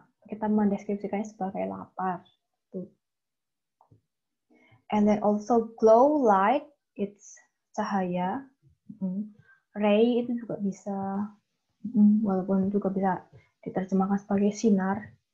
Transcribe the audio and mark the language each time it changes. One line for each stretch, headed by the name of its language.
Indonesian: Kita mendeskripsikannya sebagai lapar. Tuh.
English: And then also glow light, it's cahaya.
Indonesian: Ray itu juga bisa, walaupun juga bisa diterjemahkan sebagai sinar.